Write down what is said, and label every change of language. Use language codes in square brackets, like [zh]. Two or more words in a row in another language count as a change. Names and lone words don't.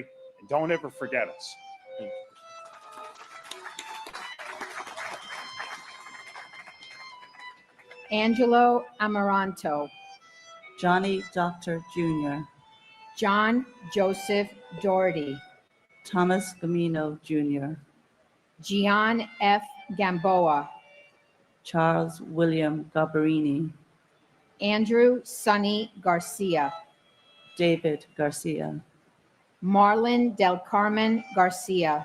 [en] And don't ever forget us. Angelo Amaranto, Johnny Doctor Jr., John Joseph Doherty, Thomas Gamino Jr., Gian F. Gamboa, Charles William Gabarini, Andrew Sonny Garcia, David Garcia, Marlon Del Carmen Garcia,